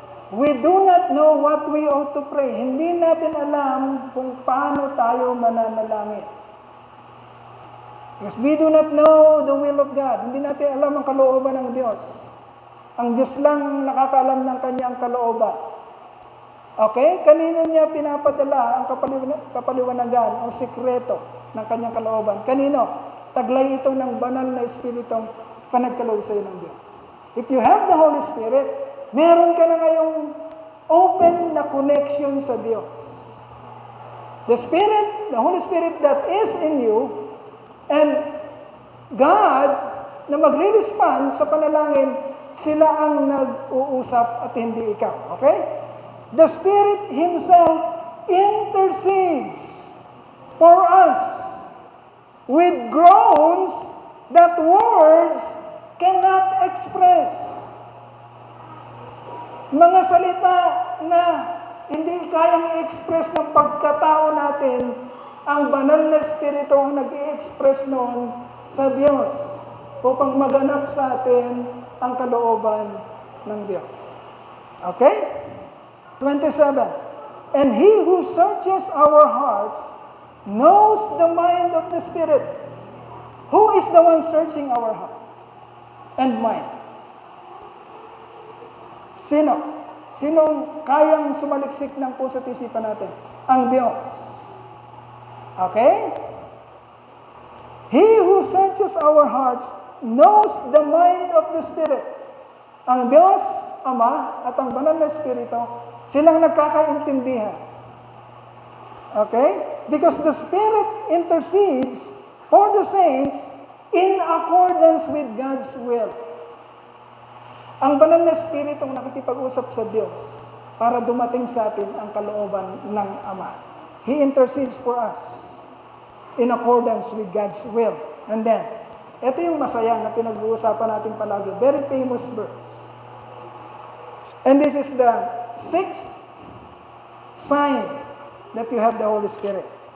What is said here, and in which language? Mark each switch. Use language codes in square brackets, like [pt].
[en] We do not know what we ought to pray. [tl] Hindi natin alam kung paano tayo mananalangin. [en] Because we do not know the will of God. [tl] Hindi natin alam ang kalooban ng Diyos. Ang Diyos lang nakakaalam ng kanyang kalooban. Okay? Kanino niya pinapadala ang kapaliwanagan o sikreto ng kanyang kalooban? Kanino? Taglay ito ng banal na Espiritong panagkaloob sa iyo ng Diyos. [en] If you have the Holy Spirit, [tl] meron ka na ngayong open na connection sa Diyos. [en] The Spirit, the Holy Spirit that is in you, and God [tl] na magre-respond sa panalangin, sila ang nag-uusap at hindi ikaw. Okay? [en] The Spirit Himself intercedes for us with groans that words cannot express. [tl] Mga salita na hindi kayang i-express ng pagkatao natin, ang banal na Espiritu ang nag-i-express noon sa Diyos upang maganap sa atin ang kalooban ng Diyos. [en] Okay? 27. And He who searches our hearts knows the mind of the Spirit. Who is the one searching our heart and mind? [tl] Sino? Sinong kayang sumaliksik ng puso't isipan natin? Ang Diyos. Okay? [en] He who searches our hearts knows the mind of the Spirit. [tl] Ang Diyos, Ama, at ang Banal na Espiritu, silang nagkakaintindihan. Okay? [en] Because the Spirit intercedes for the saints in accordance with God's will. [tl] Ang Banal na Espiritu ang nakikipag-usap sa Diyos para dumating sa atin ang kalooban ng Ama. [en] He intercedes for us in accordance with God's will. [tl] And then, ito yung masaya na pinag-uusapan natin palagi. [en] Very famous verse. And this is the sixth sign that you have the Holy Spirit.